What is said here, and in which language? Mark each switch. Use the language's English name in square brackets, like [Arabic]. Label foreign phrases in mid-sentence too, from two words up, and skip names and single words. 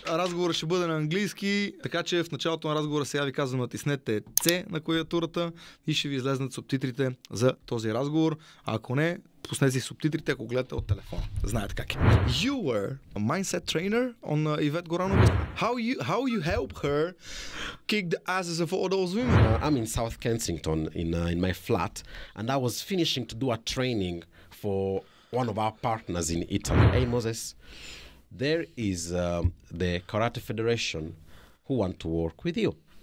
[Bulgarian] разговорът ще бъде на английски, така че в началото на разговора сега ви казвам натиснете C на клавиатурата и ще ви излезнат субтитрите за този разговор. А ако не, пуснете си субтитрите, ако гледате от телефона. Знаете как е. [English] You were a mindset trainer on Ивет Горанова. How you help her kick the asses of all those women? I'm in South Kensington in my flat, and I was finishing to do a training for one of our partners in Italy. Hey Moses, there is the Karate Federation who want to work with you.